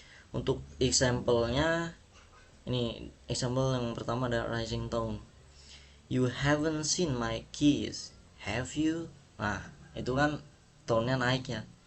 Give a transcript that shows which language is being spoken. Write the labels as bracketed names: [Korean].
[Indonesian] Untuk example-nya, ini example yang pertama ada rising tone. [English] You haven't seen my keys, have you? [Indonesian] Nah, itu kan tone-nya naik ya.